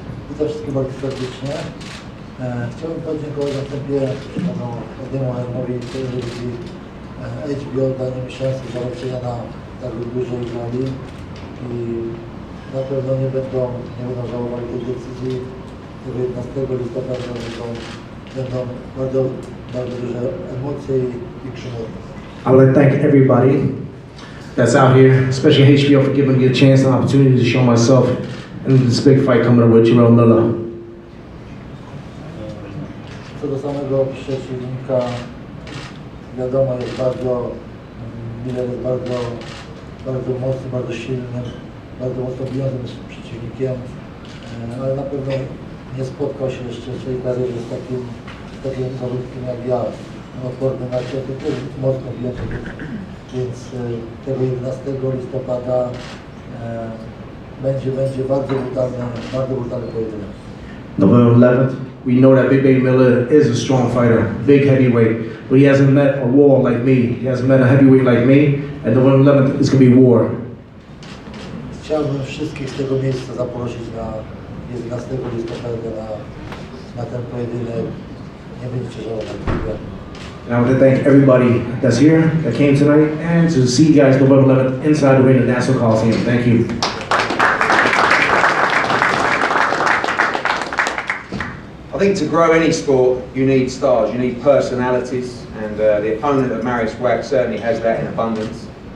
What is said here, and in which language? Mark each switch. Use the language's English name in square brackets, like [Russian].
[Polish] Witam wszystkich bardzo serdecznie. Chciałbym podziękować na wstępie panu Ediemu Hearnowi i telewizji HBO danie mi szansy zobaczenia na tak dużej gali i na pewno nie będą żałowali tej decyzji, że 11 listopada będą bardzo duże emocje i krzyżowe. [English] I would like to thank everybody that's out here, especially HBO, for giving me a chance and opportunity to show myself in this big fight coming up with Jarrell Miller. [Polish] Co do samego przeciwnika, wiadomo, jest bardzo, Miller jest bardzo mocny, bardzo silnym, bardzo mocno bijącym przeciwnikiem, ale na pewno nie spotkał się jeszcze w swojej karierze z takim zawodnikiem jak ja, odporny na ciosy, też mocno bijący, więc tego 11 listopada będzie bardzo brutalny pojedynek. [English] November 11th, we know that Big Baby Miller is a strong fighter, big heavyweight, but he hasn't met a war like me. He hasn't met a heavyweight like me, and November 11th is going to be war. [Polish] Chciałbym wszystkich z tego miejsca zaprosić na 11 listopada na ten pojedynek. Nie będziecie żałować. [English] And I want to thank everybody that's here, that came tonight, and to see you guys November 11th inside the ring at NASSAU Coliseum. Thank you. I think to grow any sport, you need stars, you need personalities, and the opponent of Mariusz Wach certainly has that in abundance.